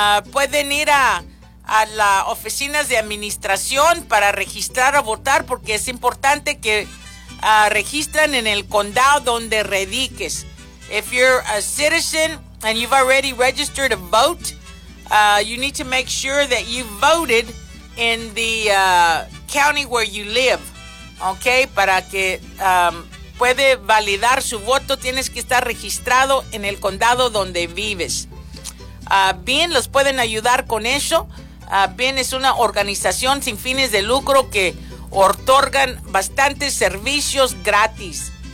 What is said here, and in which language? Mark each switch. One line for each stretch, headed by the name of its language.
Spanish: Pueden ir a las oficinas de administración para registrar a votar, porque es importante que registren en el condado donde radiques.
English: If you're a citizen and you've already registered to vote, you need to make sure that you voted in the county where you live.
Spanish: Okay, para que puede validar su voto, tienes que estar registrado en el condado donde vives. Bien, los pueden ayudar con eso. Bien es una organización sin fines de lucro que otorgan bastantes servicios gratis.